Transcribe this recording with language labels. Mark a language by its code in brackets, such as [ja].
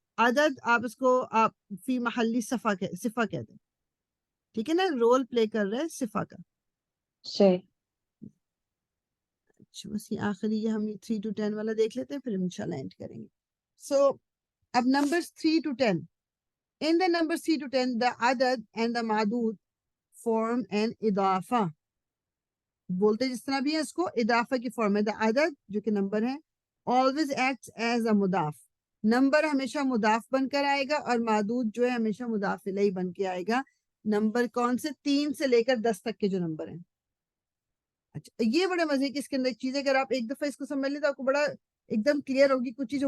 [ur] عدد آپ اس کو آپ فی محلی صفہ کہتے ہیں. ٹھیک ہے نا، رول پلے کر رہا ہے صفہ کا. صحیح. اچھا، بس یہ آخری یہ ہم 3 to 10 والا دیکھ لیتے ہیں پھر انشاءاللہ اینڈ کریں گے. سو اب numbers 3 to 10. [en] In the numbers 3 to 10, the عدد and the معدود form an اضافہ. [ur] بولتے جس طرح بھی ہے اس کو اضافہ کی فارم ہے. the عدد جو کہ نمبر ہے [en] always acts as a مضاف. [ur] نمبر ہمیشہ مضاف بن کر آئے گا اور معدود جو ہے ہمیشہ مضاف الیہ بن کے آئے گا. نمبر کون سے؟ 3 سے لے کر 10 تک کے جو نمبر ہیں. اچھا، یہ بڑے مزے کی اس کے اندر ایک چیز ہے، اگر آپ ایک دفعہ اس کو سمجھ لیں تو آپ کو بڑا ایک دم کلیئر ہوگی کچھ چیز.